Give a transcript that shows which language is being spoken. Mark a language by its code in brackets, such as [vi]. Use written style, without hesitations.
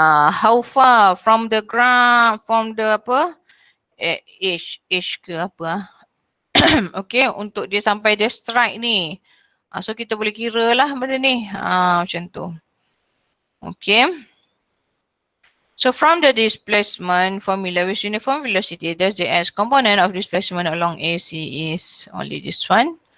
[en] How far from the ground, from the [ms] apa? Edge ke apa? Okay, untuk dia sampai dia strike ni. So kita boleh kira lah benda ni. Macam tu. Okay. [en] So from the displacement formula with uniform velocity, the Js component of displacement along AC is only this one.